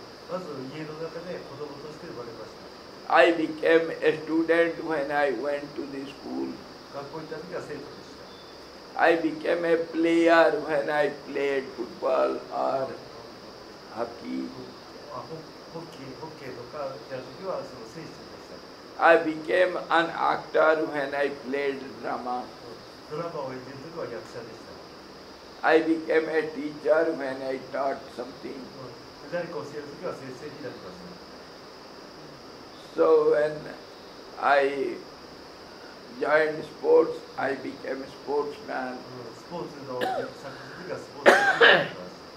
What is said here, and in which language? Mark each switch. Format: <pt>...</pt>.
<ja>まず家の中で子供として生まれました。</ja> <en>I became a student when I went to the school.</en> <ja>学校に行った時は生徒でした。</ja> <en>I became a player when I played football or hockey.</en> <ja>ホッケーとかやる時はその選手でした。</ja> <en>I became an actor when I played drama.</en> <ja>ドラマを演じる時は役者でした。</ja> <en>I became a teacher when I taught something.</en> <ja>誰か教える時は先生になりました。</ja> <en>So when I joined sports, I became a sportsman.</en> <ja>スポーツの参加する時はスポーツになります。</ja>